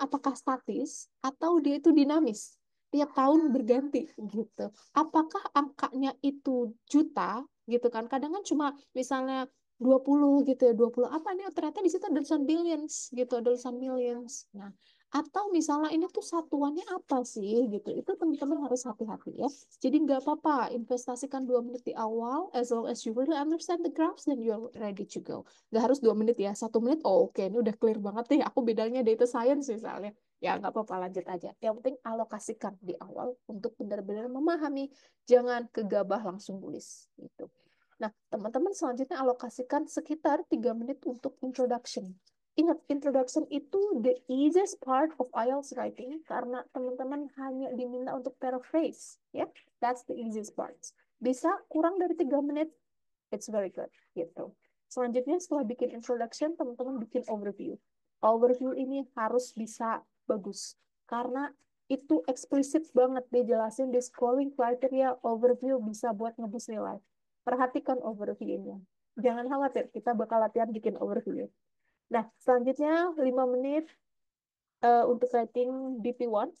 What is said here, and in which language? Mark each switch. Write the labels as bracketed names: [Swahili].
[Indonesian] Apakah statis atau dia itu dinamis? Tiap tahun berganti gitu. Apakah angkanya itu juta gitu kan? Kadang kan cuma misalnya 20 gitu ya, 20 apa nih? Oh, ternyata di situ ada tulisan billions gitu, ada tulisan millions. Nah, atau misalnya ini tuh satuannya apa sih gitu. Itu teman-teman harus hati-hati ya. Jadi nggak apa-apa investasikan 2 menit di awal [English] as long as you really understand the graphs then you're ready to go. [Indonesian] Nggak harus 2 menit ya, 1 menit. Oh, oke, ini udah clear banget nih. Aku bidangnya data science misalnya. Ya, nggak apa-apa, lanjut aja. Yang penting alokasikan di awal untuk benar-benar memahami. Jangan gegabah langsung tulis. Gitu. Nah, teman-teman selanjutnya alokasikan sekitar 3 menit untuk introduction. Ingat, [English] introduction [Indonesian] itu [English] the easiest part of IELTS writing [Indonesian] karena teman-teman hanya diminta untuk [English] paraphrase. Ya, that's the easiest part. [Indonesian] Bisa kurang dari 3 menit, [English] it's very good. [Indonesian] Gitu. Selanjutnya setelah bikin introduction, teman-teman bikin overview. Overview ini harus bisa bagus. Karena itu eksplisit banget dijelasin di scoring criteria overview bisa buat ngebus nilai. Perhatikan overview-nya. Jangan khawatir, kita bakal latihan bikin overview. Nah, selanjutnya 5 menit untuk writing BP1.